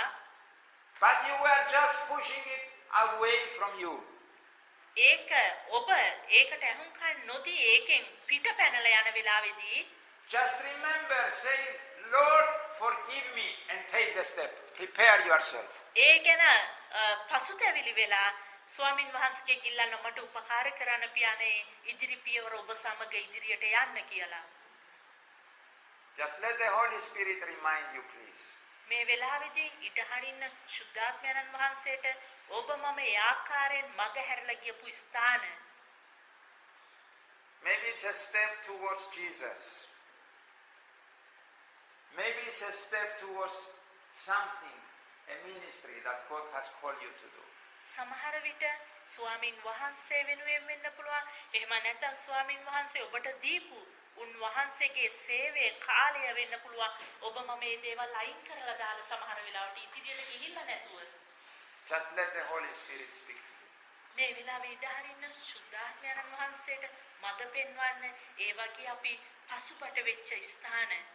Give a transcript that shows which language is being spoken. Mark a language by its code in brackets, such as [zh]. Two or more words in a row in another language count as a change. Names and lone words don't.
[en] But you were just pushing it away from you. [si] ඒක ඔබ ඒකට අහුම්කන් නොදී ඒකෙන් පිට පැනලා යන වෙලාවේදී [en] Just remember, say, Lord, forgive me and take the step. Prepare yourself. [si] ඒ ගැන පසුතැවිලි වෙලා ස්වාමින් වහන්සේගේ ගිල්ලන්න මට උපකාර කරන්න පියාණේ ඉදිරි පියවර ඔබ සමග ඉදිරියට යන්න කියලා. [en] Just let the Holy Spirit remind you, please. [si] මේ වෙලාවේදී ඉඩහරින්න ශුද්ධාත්මයන්න් වහන්සේට ඔබ මම ඒ ආකාරයෙන් මග හැරලා ගියපු ස්ථාන. [en] Maybe it's a step towards Jesus. Maybe it's a step towards something, a ministry that God has called you to do. [si] සමහර විට ස්වාමින් වහන්සේ වෙනුවෙන් වෙන්න පුළුවන්. එහෙම නැත්නම් ස්වාමින් වහන්සේ ඔබට දීපු උන්වහන්සේගේ සේවයේ කාලය වෙන්න පුළුවන්. ඔබ මම මේ දේවල් අයින් කරලා දාලා සමහර වෙලාවට ඉදිරියට ගිහිල්ලා නැතුව. [en] Just let the Holy Spirit speak to you. [si] මේ වෙලාවේ ඉඳහරින්න ශුද්ධාත්මයන් වහන්සේට මඟ පෙන්වන්න ඒ වගේ අපි පසුබට වෙච්ච ස්ථාන.